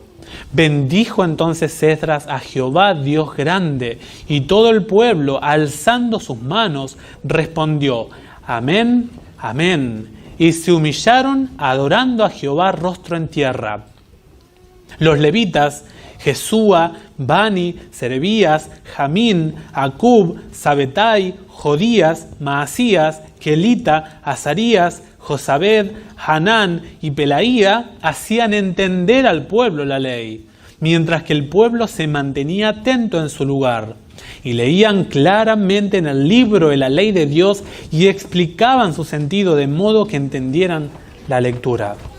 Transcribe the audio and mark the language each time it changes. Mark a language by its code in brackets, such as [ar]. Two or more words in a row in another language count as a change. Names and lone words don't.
[es] Bendijo entonces Esdras a Jehová, Dios grande, y todo el pueblo, alzando sus manos, respondió: Amén, amén. Y se humillaron adorando a Jehová rostro en tierra. Los levitas, Jesúa, Bani, Serebías, Jamín, Acub, Sabetai, Jodías, Maasías, Kelita, Azarías, Josabed, Hanán y Pelaía hacían entender al pueblo la ley, mientras que el pueblo se mantenía atento en su lugar, y leían claramente en el libro de la ley de Dios y explicaban su sentido de modo que entendieran la lectura.